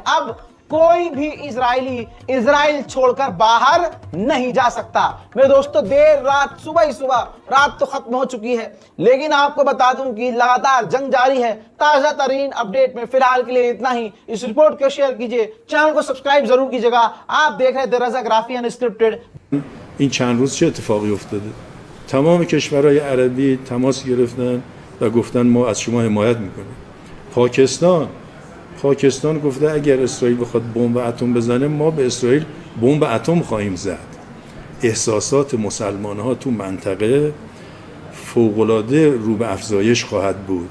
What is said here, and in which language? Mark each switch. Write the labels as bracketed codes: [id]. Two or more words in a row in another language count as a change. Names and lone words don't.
[hi] अब कोई भी इजरायली इजराइल छोड़कर बाहर नहीं जा सकता। मेरे दोस्तों, देर रात सुबह ही सुबह, रात तो खत्म हो चुकी है, लेकिन आपको बता दूं कि लगातार जंग जारी है। ताजा तरीन अपडेट में फिलहाल के लिए इतना ही। इस रिपोर्ट को शेयर कीजिए, चैनल को सब्सक्राइब जरूर कीजिएगा। आप देख रहे हैं द रज़ा ग्राफी अनस्क्रिप्टेड। [fa] این چند روز چه اتفاقی افتاده؟ تمام کشورهای عربی تماس گرفتن و گفتن ما از شما حمایت میکنیم. پاکستان گفته اگر اسرائیل بخواد بمب اتم بزنه ما به اسرائیل بمب اتم خواهیم زد. احساسات مسلمان‌ها تو منطقه فوق‌العاده رو به افزایش خواهد بود.